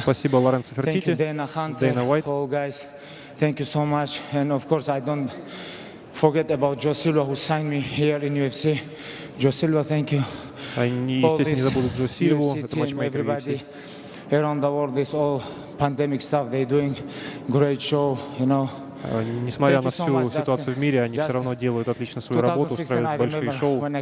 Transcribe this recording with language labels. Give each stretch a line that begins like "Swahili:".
Russian: Спасибо Лоренцо Фертити, Дэйна Уайт.
English: All guys, thank you so much. And of course, I don't forget about Joe Silva, who signed me here in UFC. Joe Silva, thank you.
Russian: Они, естественно, не забудут Джо Сильву, это матчмейкер UFC.
English: Around the world, this all pandemic stuff, they're doing great show, you know.
Russian: Несмотря на всю ситуацию в мире, они все равно делают отлично свою работу, устраивают большие шоу.